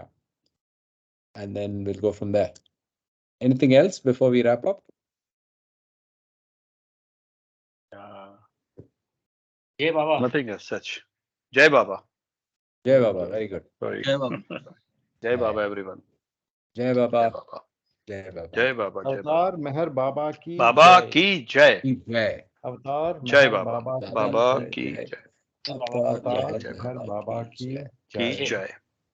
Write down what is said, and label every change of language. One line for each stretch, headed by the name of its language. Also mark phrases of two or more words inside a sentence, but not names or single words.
English: And then we'll go from there. Anything else before we wrap up?
Hindi: जय बाबा.
English: Nothing as such.
Hindi: जय बाबा. जय बाबा,
English: very good. Sorry.
Hindi: जय बाबा. जय बाबा, everyone. Jai Jai Baba. Baba. जय बाबा. जय बाबा। जय बाबा. अवतार मेहर बाबा की Baba jai. की जय. Jai. Avatar Jai Meher Baba. बाबा की Baba jai. ki Jai. jai. Avatar Avatar Jai Meher Baba Baba ki ki jai. Ki jai. jai.